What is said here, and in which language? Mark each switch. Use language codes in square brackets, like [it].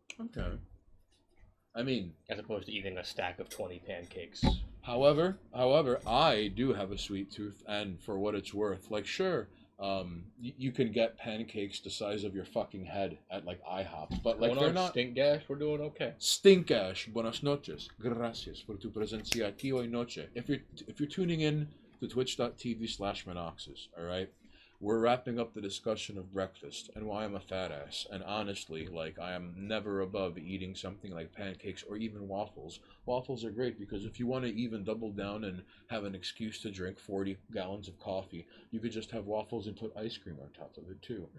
[en] Okay. I mean, As opposed to eating a stack of 20 pancakes. however, I do have a sweet tooth, and for what it's worth, like, sure, you can get pancakes the size of your fucking head at like IHOP, but like Going they're on not. Stink Gash, we're doing okay. [es] Stinkash, buenas noches. Gracias por tu presencia aquí hoy noche. [en] If you're tuning in to twitch.tv/Monoxes, all right? We're wrapping up the discussion of breakfast and why I'm a fat ass. And honestly, like, I am never above eating something like pancakes or even waffles. Waffles are great because if you want to even double down and have an excuse to drink 40 gallons of coffee, you could just have waffles and put ice cream on top of it too.